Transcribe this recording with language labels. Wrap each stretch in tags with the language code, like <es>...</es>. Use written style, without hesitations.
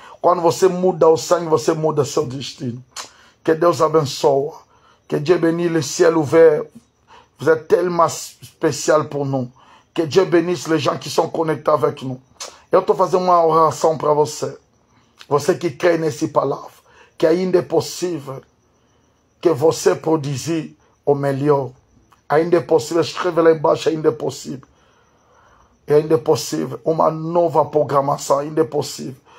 <pt>Quando você muda o sangue, você muda o seu destino. Que Deus abençoe.</pt> <fr>Que Dieu bénisse le ciel ouvert. Vous êtes tellement spécial pour nous. Que Dieu bénisse les gens qui sont connectés avec nous.</fr> <pt>Eu estou fazendo uma oração para você. Você que crê nessa palavra. Que ainda é possível que você produzir o melhor. Ainda é possível, escreve lá embaixo, ainda é possível. Ainda é possível. Uma nova programação, ainda é possível.</pt>